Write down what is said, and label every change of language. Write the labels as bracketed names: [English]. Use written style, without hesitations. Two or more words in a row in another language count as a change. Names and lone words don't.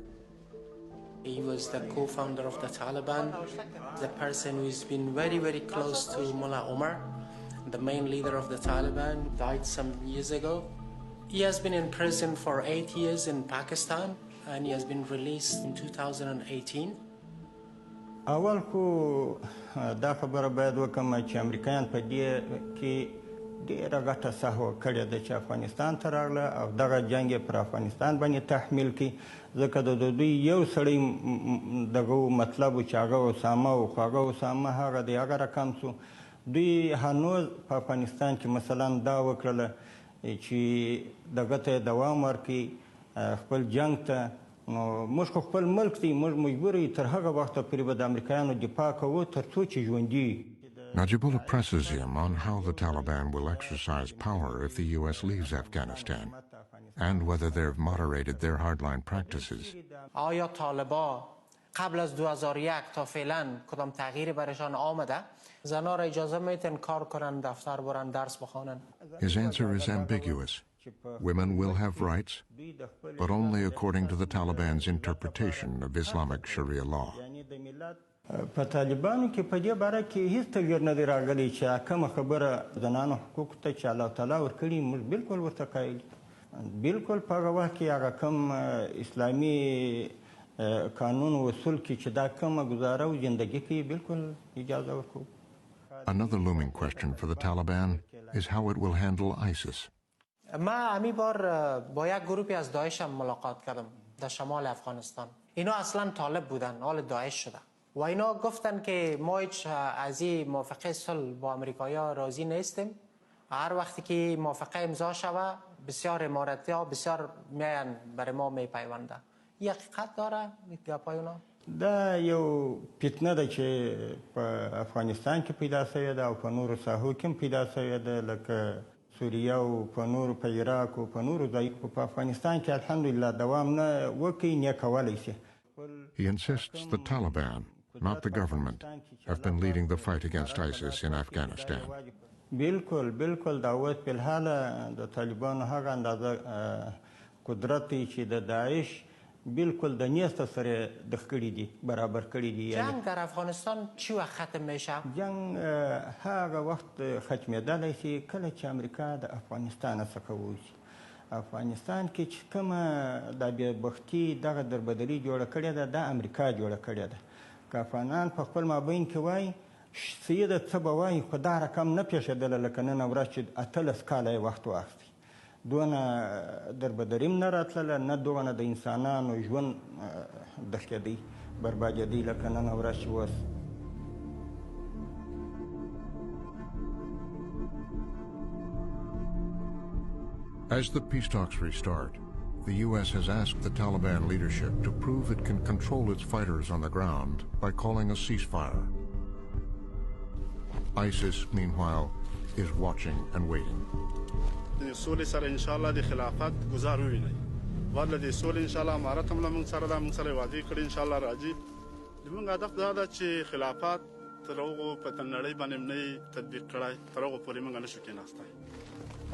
[English] He was the co-founder of the Taliban, the person who's been very, very close to Mullah Omar, the main leader of the Taliban, died some years ago. He has been in prison for 8 years in Pakistan, and he has been released in 2018. [Pashto] اول خو دا خبره باید وکم چې امریکایان په دې کې ډېره غټه سهوه کړې ده چې افغانستان ته راغله او دغه جنګ یې پر افغانستان باندې تحمیل کړي ځکه د دوی یو سړی دغه مطلب و چې هغه اسامه و خو هغه اسامه هغه دی هغه رقم سو دوی هنوز په افغانستان کې مثلا دا وکړله چې دغه ته دوام ورکړي خپل جنګ ته نو موږ خو خپل ملک دی موږ مجبور یو تر هغه وخته پورې به د امریکایانو دفاع کوو تر څو چې ژوندي [English] Najibullah presses him on how the Taliban will exercise power if the U.S. leaves Afghanistan, and whether they've moderated their hardline practices. [Persian] آیا طالبان قبل از 2001 تا فعلا کدام تغییری برایشان آمده؟ زنها را اجازه میتن کار کنن، دفتر برن، درس بخوانن؟ [English] His answer is ambiguous. Women will have rights, but only according to the Taliban's interpretation of Islamic Sharia law. [Pashto] په طالبانو کې په دې باره کې هیڅ تغییر نه دی راغلی چې کومه خبره زنانو حقوقو ته چې الله تعالی ورکړي موږ بالکل ورته قایل بالکل په هغه وخت کې هغه کوم اسلامي قانون و اصول کې چې دا کومه گزاره و زندگی کې بالکل اجازه ورکوو. [English] Another looming question for the Taliban is how it will handle ISIS. [Persian] من همی بار با یک گروهی از داعش هم ملاقات کردم در شمال افغانستان. اینا اصلا طالب بودن، حال داعش شده و اینا گفتن که ما هیچ از این موافقه صلح با امریکایی‌ها راضی نیستیم. هر وقتی که موافقه امضا شوه بسیار اماراتی‌ها بسیار میان برای ما میپیونده. این حقیقت داره گپای اونا؟ [Pashto] دا یو فتنه ده چې په افغانستان کې پیدا شوې ده او په نورو ساحو کې هم پیدا شوې ده لکه سوریه او په نورو په عراق او په نورو ځایو په افغانستان کې الحمدلله دوام نه وکړي نه کولی شي. [English] He insists the Taliban, not the government, have been leading the fight against ISIS in Afghanistan. [Pashto] بالکل دا اوس په الحال د طالبانو هغه اندازه قدرت دی چې د داعش بالکل د نیسته سره دغ کړي دي برابر کړي دي. [Persian] جنگ در افغانستان چی وقت ختم میشه؟ [Pashto] جنگ هغه وخت ختمېدلی شي کله چې امریکا د افغانستان څخه ووځي. افغانستان کې چې کومه د بېبختي دغه دربدري جوړه کړې ده دا امریکا جوړه کړې ده. که افغانان په خپل مابین کې وایي سیده څه به وایي خو دا رقم نه پیښېدله لکه نن ورځ چې 18 کاله یې وخت واخیستی. دونه دربدریم نه راتلله نه دونه د انسانانو ژوند دښکېدی بربادېدی لکه نن ورځ چې اوس. [English] As the peace talks restart, the U.S. has asked the Taliban leadership to prove it can control its fighters on the ground by calling a ceasefire. ISIS, meanwhile, is watching and waiting. [Pashto] سولې سره [Arabic] ان شاء الله [Pashto] د خلافت گزار وویني ورله د سولې [Arabic] ان شاء الله [Pashto] امارت هم موږ سره دا موږ سره وعده کړی [Arabic] ان شاء الله [Pashto] راځي. زموږ هدف دا ده چې خلافت تر هغو په نړۍ باندې نه تطبیق کړای تر هغو پورې موږ نشو کېناستی.